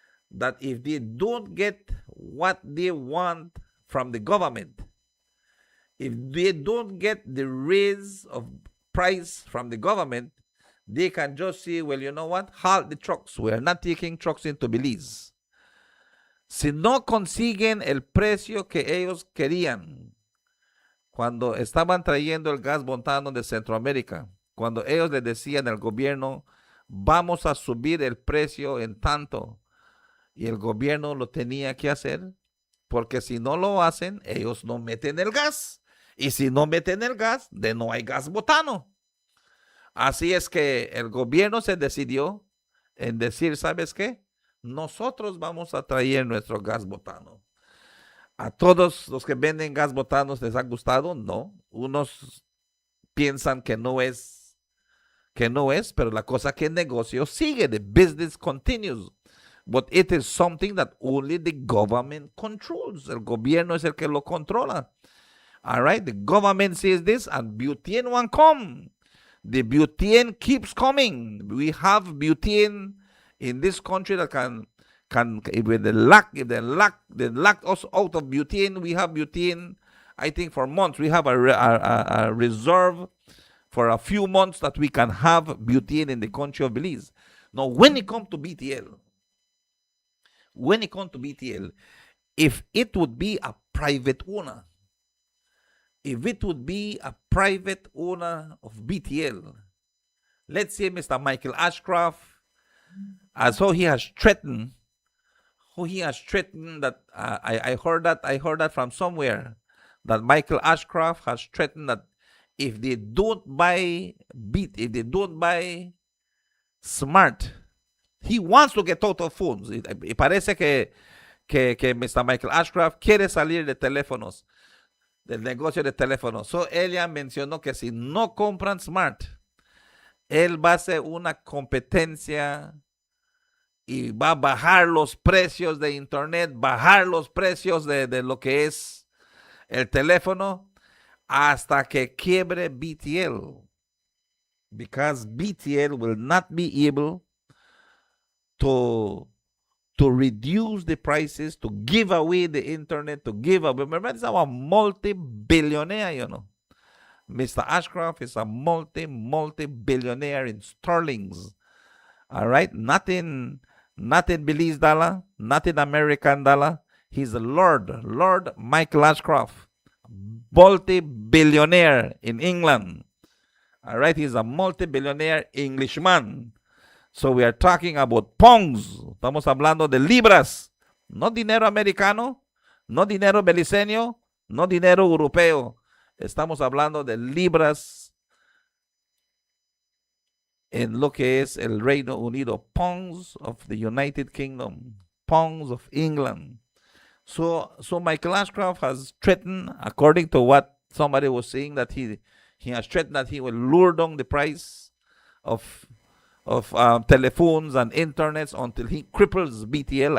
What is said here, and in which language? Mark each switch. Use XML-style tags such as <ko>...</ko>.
<en>That if they don't get what they want from the government, if they don't get the raise of price from the government, they can just say, well, you know what? Halt the trucks. We're not taking trucks into Belize.</en> <es>Si no consiguen el precio que ellos querían cuando estaban trayendo el gas botano de Centroamérica, cuando ellos le decían al gobierno, vamos a subir el precio en tanto, y el gobierno lo tenía que hacer, porque si no lo hacen, ellos no meten el gas. Y si no meten el gas, de no hay gas botano. Así es que el gobierno se decidió en decir, ¿sabes qué? Nosotros vamos a traer nuestro gas botano. ¿A todos los que venden gas botano les ha gustado? No. Unos piensan que no es, pero la cosa que el negocio sigue.</es> <en>The business continues. But it is something that only the government controls.</en> <es>El gobierno es el que lo controla.</es> <en>All right? The government says this and butane won't come. The butane keeps coming. We have butane in this country that can if they lack us out of butane. We have butane, I think, for months. We have a reserve for a few months that we can have butane in the country of Belize. Now, when it comes to BTL, if it would be a private owner, of BTL, let's say Mr. Michael Ashcroft, as how he has threatened that I heard that from somewhere, that Michael Ashcroft has threatened that if they don't buy Smart, he wants to get out of phones.</en> <es>Y parece que Mr. Michael Ashcroft quiere salir de teléfonos, del negocio de teléfonos. So, ella mencionó que si no compran Smart, él va a hacer una competencia y va a bajar los precios de internet, bajar los precios de lo que es el teléfono hasta que quiebre BTL.</es> <en>Because BTL will not be able to reduce the prices, to give away the internet, to give away. Remember, it's a multi-billionaire, you know. Mr. Ashcroft is a multi-billionaire in sterlings. All right? Not in Belize dollar, not in American dollar. He's the Lord Michael Ashcroft, multi-billionaire in England. All right? He's a multi-billionaire Englishman. So we are talking about pongs.</en> <es>Estamos hablando de libras. No dinero americano, no dinero beliceño, no dinero europeo. Estamos hablando de libras en lo que es el Reino Unido.</es> <en>Pongs of the United Kingdom. Pongs of England. So Michael Ashcroft has threatened, according to what somebody was saying, that he has threatened that he will lure down the price of telephones and internets until he cripples BTL.</en>